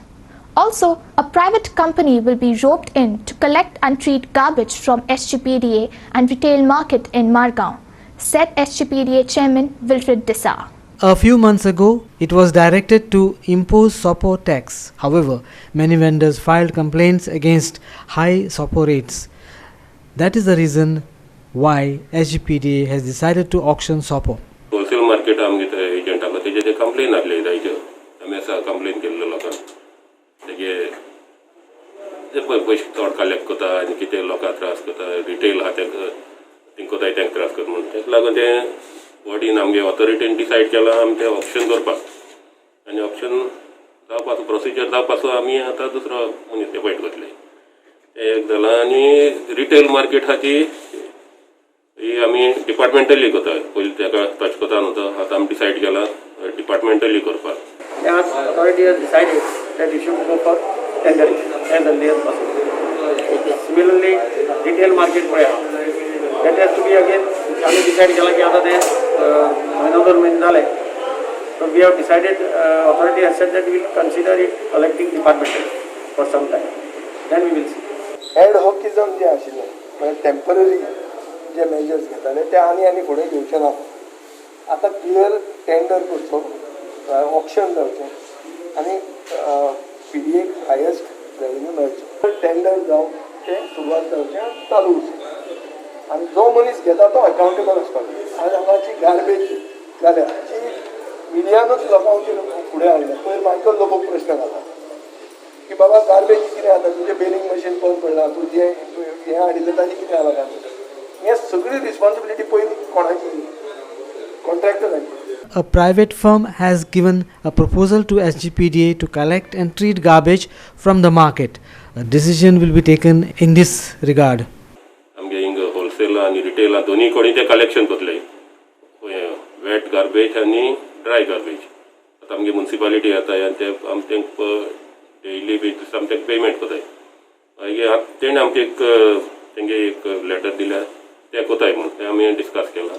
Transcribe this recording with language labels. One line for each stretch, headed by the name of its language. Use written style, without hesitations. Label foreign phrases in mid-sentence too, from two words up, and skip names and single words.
English: Also, a private company will be roped in to collect and treat garbage from SGPDA and retail market in Margaon, said SGPDA Chairman Wilfred Dessar. A few months ago, it was directed to impose SOPO tax. However, many vendors filed complaints against high SOPO rates. That is the reason why SGPDA has decided to auction SOPO. wholesale market
Konkani: आमगे थंय एजंट आसलो तेजे कंप्लेन आहले जायच्यो आमी आसा कंप्लेन केल्लो लोकांक तेगे जे पयशे चड कलेक्ट करता आनी कितें लोकांक त्रास करता रिटेल आहा तेंकां तांकां त्रास करता म्हणून तेका लागून ते बॉडीन आमगे ऑथॉरिटीन डिसायड केलां आमी तें ऑप्शन करपाक आनी ऑप्शन जावपाचो प्रोसिजर जावपाचो आमी आतां दुसरो मनीस ते पळयत घेतले तें एक जालां आनी
English: retail market
Konkani: आहा ती ही आमी डिपार्टमेंटली करता पयलीं तेका टच करता न्हू तो आतां आमी डिसायड केला डिपार्टमेंटली करपाक.
English: As authority has decided that you should go for tendering as early as possible. Similarly, retail market that has to be again
Marathi: आम्ही डिसाइड केला की आता ते महिना 2 महिने झाले.
English: So we have decided authority has said that we will consider it collecting departmental for some time. Then we will see.
Konkani: Ad hocism जे आशिल्ले म्हणजे टेम्पररी जे मेजर्स घेताले ते आनी फुडें घेवचे ना. आतां
English: clear tender
Konkani: करचो, ऑप्शन जावचें आनी PDAक हायेस्ट रेवेन्यू मेळचो. टेंडर जावं तें सुरवात करचें आनी चालू उरचें आनी जो मनीस घेता तो अकावंटेबल आसपाक जाय. आज हांगाची गार्बेज जाल्या जी मिडियानूच लोकांचेर फुडें हाडल्या. पयर मायकल लोबोक प्रश्न घाला की बाबा गार्बेज कितें जाता, तुजें
English: baling machine
Konkani: बंद पडलां, तूं हें हाडिल्लें ताजें कितें जाला गार्बेज. हें सगळी रिस्पॉन्सिबिलिटी पयली कोणाची? कॉन्ट्रॅक्टराची.
English: A private firm has given a proposal to SGPDA to collect and treat garbage from the market. A decision will be taken in this regard.
Konkani: आमगे हिंग होलसेल आनी रिटेल दोन्ही कडेन ते कलेक्शन करतले.
English: wet garbage आनी dry garbage.
Konkani: आतां आमगे म्युनिसिपालिटी येताय आनी ते आमी तेंकां
English: daily basis
Konkani: आमी तेंकां पेमेंट कोताय. मागीर तेणें आमकां तेंगे एक लेटर दिल्या ते कोताय म्हूण ते आमी डिस्कस केलां.